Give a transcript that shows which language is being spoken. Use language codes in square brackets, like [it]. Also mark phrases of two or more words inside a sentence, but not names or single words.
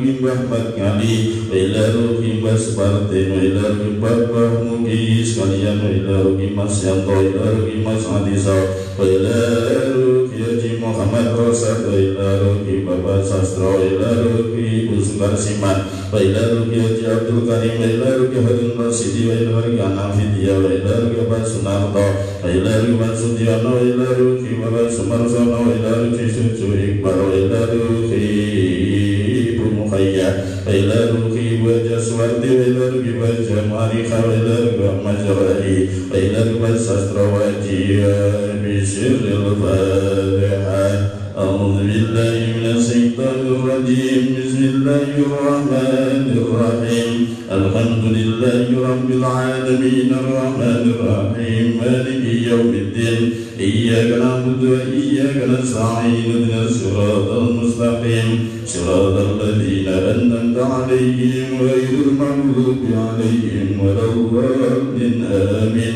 [ar] Ahmad Ngali, wa ila ruhi Mas Martin, wa ila ruhi Bapak Mugi sekalian, wa ila ruhi Mas Yanto, wa ila ruhi Mas Adisa, wa ila ruhi Haji Muhammad Rosad, wa ila ruhi Bapak Sastro, wa ila ruhi Ibu Sukarsiman, wa ila ruhi Haji Abdul Karim, wa ila ruhi Harun Rasidi, wa ila ruhi Anafidia, wa ila ruhi Bapak Sunarto, wa ila ruhi Bapak Sudiono, wa ila ruhi Bapak Sumarsono, wa ila ruhi Sucu Iqbal, wa ila ruhi Ibu Mukhayya, wa ila ruhi Ibu Jaswarti, wa ila ruhi Ibu Jamarikha, wa ila ruhi Ibu Majrahi, wa ila ruhi Ibu Sastrawajiyah Bisiril Fatihah. أعوذ بالله من الشيطان الرجيم. بسم الله الرحمن الرحيم. الحمد لله رب العالمين الرحمن الرحيم مالك يوم الدين. إياك نعبد وإياك نستعين اهدنا الصراط المستقيم صراط الذين أنعمت عليهم غير المغضوب عليهم ولا الضالين آمين.